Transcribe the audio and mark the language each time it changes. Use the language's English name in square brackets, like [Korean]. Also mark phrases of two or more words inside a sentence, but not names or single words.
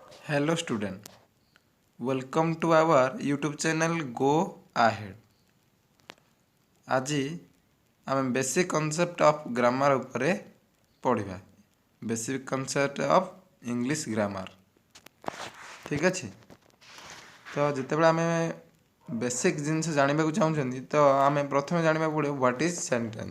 [English] Hello student, welcome to our YouTube channel Go Ahead. [Odia] আজি ଆମେ [English] basic concept of grammar [Odia] ଉପରେ ପଢ଼ିବା। [English] basic concept of English grammar. [Odia] ଠିକ୍ ଅଛି। ତ ଯେତେବେଳେ ଆମେ ବେସିକ୍ ଜିନିଷ ଜାଣିବାକୁ ଚାହୁଁଛନ୍ତି ତ ଆମେ ପ୍ରଥମେ ଜାଣିବାକୁ ପଡ଼ିବ [English] what is sentence.